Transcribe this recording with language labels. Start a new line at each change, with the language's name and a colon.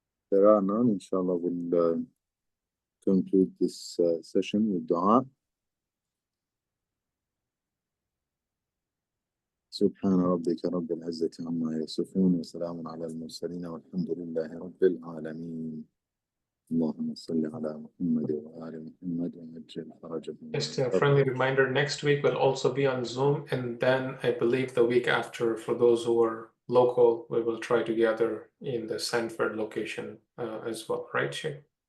English: There are none. Inshallah, we'll conclude this session with dua.
Arabic: سبحان ربك رب العزة عما يصفون وسلام على المرسلين والحمد لله رب العالمين. اللهم صل على محمد وآل محمد وعجل فرجهم.
English: Just a friendly reminder, next week will also be on Zoom, and then I believe the week after, for those who are local, we will try to gather in the Sanford location as well, right, Sheikh?